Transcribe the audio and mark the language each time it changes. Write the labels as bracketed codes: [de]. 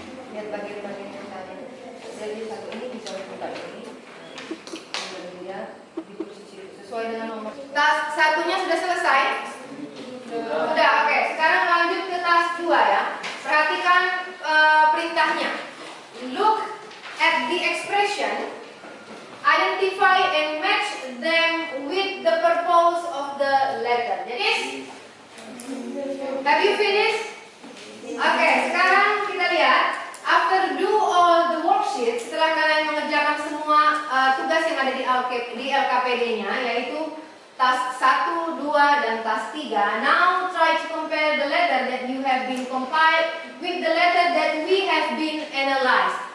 [id] Lihat bagian-bagian yang tadi. Jadi satu ini bisa diputar ini. Kemudian di posisi sesuai dengan nomor. Tas satunya sudah selesai. Sudah, oke. Sekarang lanjut ke tas 2 ya. Perhatikan perintahnya. [en] Look at the expression. Identify and match them with the purpose of the letter. Finish? Have you finished? [id] Oke, sekarang kita lihat. [en] After do all the worksheets, [id] setelah kalian mengerjakan semua tugas yang ada di LKPD-nya, yaitu task 1, 2, dan task 3. [en] Now try to compare the letter that you have been compiled with the letter that we have been analyzed.